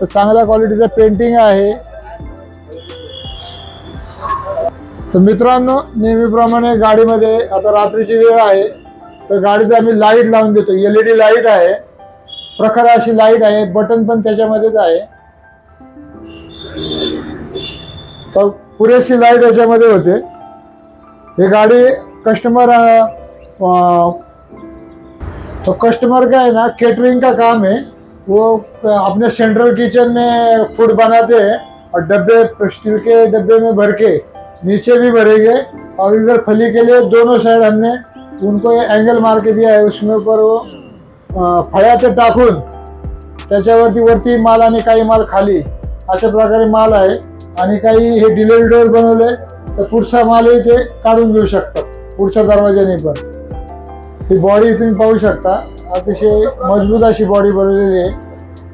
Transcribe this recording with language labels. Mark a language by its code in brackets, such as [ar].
[mr] तर चांगल्या क्वालिटीचं पेंटिंग आहे। तर मित्रांनो, नेहमीप्रमाणे गाडीमध्ये आता रात्रीची वेळ आहे तर गाडीत आम्ही लाईट लावून देतो। LED लाईट आहे, प्रखर अशी लाईट आहे, बटन पण त्याच्यामध्येच आहे। तर पुरेशी लाईट याच्यामध्ये होते। [hi] हे गाडी कस्टमर का है ना, केटरिंग का काम है, वो अपने सेंट्रल किचन में फूड बनाते हैं और डब्बे स्टील के डब्बे में भर के नीचे भी भरेंगे, और इधर फली के लिए दोनों साइड हमने उनको एंगल मार के दिया है। उसमें ऊपर वो [mr] फळ्याचं टाकून त्याच्यावरती वरती माल आणि काही माल खाली, अशा प्रकारे माल आहे। आणि काही हे डिलेल डोअर बनवले तर पुढचा मालही ते काढून घेऊ शकतात पुढच्या दरवाजाने पण। ही बॉडी तुम्ही पाहू शकता, अतिशय मजबूत अशी बॉडी बनवलेली आहे।